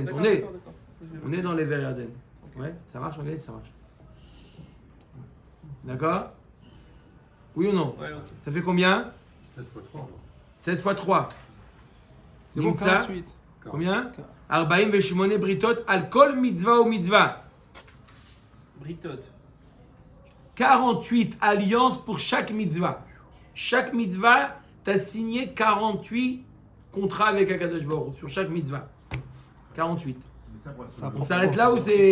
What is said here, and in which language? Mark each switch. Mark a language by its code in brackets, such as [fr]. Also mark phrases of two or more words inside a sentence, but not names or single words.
[fr] D'accord, On est, d'accord, d'accord. on est dans l'Ever Yarden. Ok. Ouais, ça marche, on est, ça marche. D'accord? Oui ou non? Ouais, ok. Ça fait combien? 16 fois 3. 16 fois 3. C'est bon, Nimtza. 48. Combien? [he] ארבעים ושמונה בריתות על כל מצוה ומצוה. [fr] Britot. 48 alliances pour chaque mitzvah. Chaque mitzvah, tu as signé 48 contrats avec [he] הקדוש ברוך הוא [fr] sur chaque mitzvah. 48. Ça On s'arrête là ou c'est.